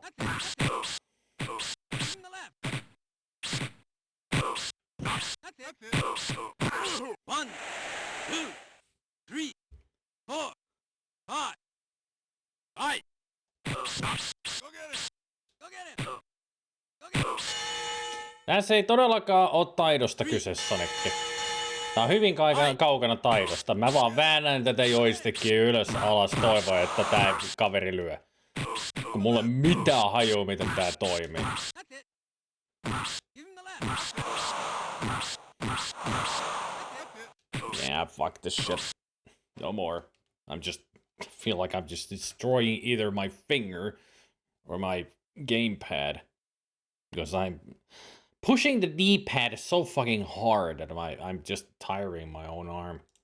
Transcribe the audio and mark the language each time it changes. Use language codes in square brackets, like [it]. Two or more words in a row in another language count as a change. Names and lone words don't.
[en] That's it. Give him the left. That's it. 1, 2, 3, 4, 5. Aye. Go get him. Go get him. Go get him. [fi] Tässä ei todellakaan ole taidosta kyse, Sonicki. Tää on hyvin kaukana taidosta. Mä vaan väännän tätä joystickia ylös alas toivoen, että tää kaveri lyö. Kun mulla ei mitään hajua, miten tää toimii. [en] Yeah, fuck this shit. No more. Feel like I'm just destroying either my finger or my gamepad. Because I'm pushing the D-pad so fucking hard that I'm just tiring my own arm.